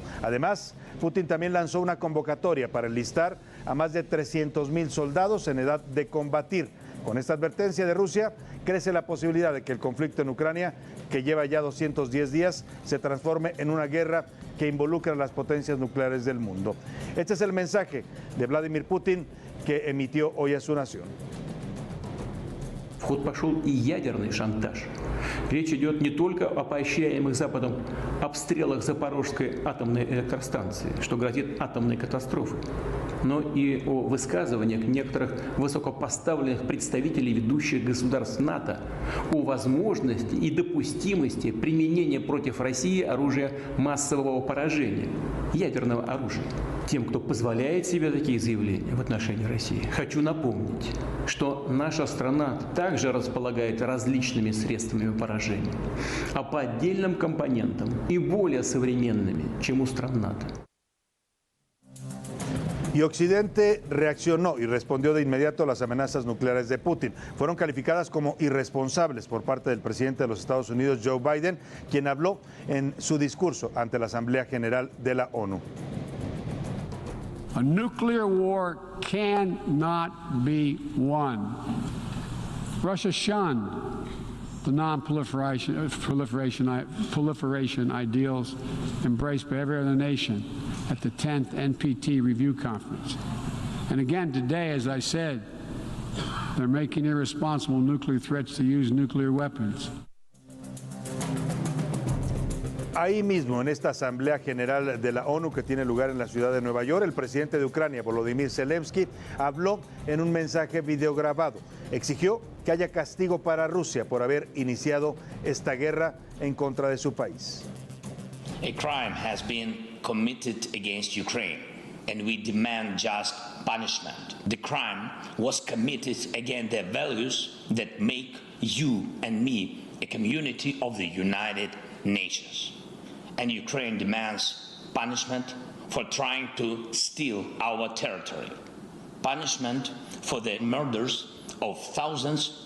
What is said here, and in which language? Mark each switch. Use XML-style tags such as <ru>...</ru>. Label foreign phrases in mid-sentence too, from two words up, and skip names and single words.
<es>Además, Putin también lanzó una convocatoria para enlistar a más de 300,000 soldados en edad de combatir. Con esta advertencia de Rusia, crece la posibilidad de que el conflicto en Ucrania, que lleva ya 210 días, se transforme en una guerra que involucra a las potencias nucleares del mundo. Este es el mensaje de Vladimir Putin que emitió hoy a su nación.</es> <ru>В ход пошел и ядерный шантаж. Речь идет не только о поощряемых Западом обстрелах Запорожской атомной электростанции, что грозит атомной катастрофой, но и о высказываниях некоторых высокопоставленных представителей ведущих государств НАТО о возможности и допустимости применения против России оружия массового поражения, ядерного оружия. Тем, кто позволяет себе такие заявления в отношении России, хочу напомнить, что наша страна также располагает различными средствами поражения, а по отдельным компонентам и более современными, чем у стран НАТО.</ru> <es>Y Occidente reaccionó y respondió de inmediato a las amenazas nucleares de Putin. Fueron calificadas como irresponsables por parte del presidente de los Estados Unidos, Joe Biden, quien habló en su discurso ante la Asamblea General de la ONU.</es> <en>A nuclear war cannot be won. Russia shunned the non-proliferation ideals embraced by every other nation at the 10th NPT Review Conference. And again today, as I said, they're making irresponsible nuclear threats to use nuclear weapons.</en> <es>Ahí mismo, en esta Asamblea General de la ONU que tiene lugar en la ciudad de Nueva York, el presidente de Ucrania, Volodymyr Zelensky, habló en un mensaje videograbado. Exigió que haya castigo para Rusia por haber iniciado esta guerra en contra de su país.</es> <en>A crime has been committed against Ukraine, and we demand just punishment. The crime was committed against the values that make you and me a community of the United Nations. And Ukraine demands punishment for trying to steal our territory, punishment for the murders of thousands</en>